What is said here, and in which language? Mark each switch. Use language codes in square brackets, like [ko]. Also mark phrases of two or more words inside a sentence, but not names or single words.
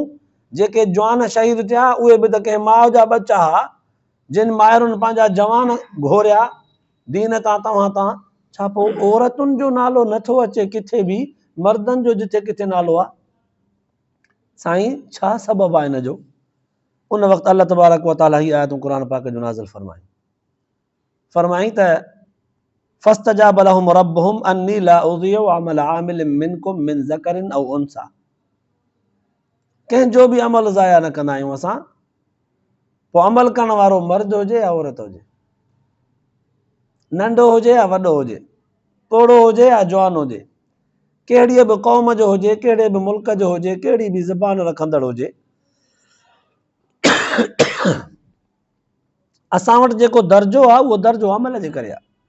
[sd] जेके जवान शहीद थिया उहे बि त कंहिं माउ जा बच्चा हुआ, जिन माइरुनि पंहिंजा जवान घोरिया दीन तां तव्हां तां। छा पोइ औरतुनि जो नालो नथो अचे किथे बि, मर्दनि जो जिथे किथे नालो आहे? साईं छा सबब आहे हिन जो? उन वक़्तु [ar] الله تبارك وتعالى [sd] ही आयतूं क़ुरान पाक जो नाज़िल फरमाई त [ar] فاستجاب لهم ربهم أني لا أضيع عمل عامل منكم من ذكر أو أنثى. [sd] कंहिंजो बि अमल ज़ाया न कंदा आहियूं असां, पोइ अमल करण वारो मर्द हुजे या औरत हुजे, नंढो हुजे या वॾो हुजे, तोड़ो हुजे या जवान हुजे, कहिड़ी बि क़ौम जो हुजे, कहिड़े बि मुल्क जो हुजे, कहिड़ी बि ज़बान रखंदड़ हुजे, असां वटि जेको दर्जो आहे उहो दर्जो अमल जे करे आहे।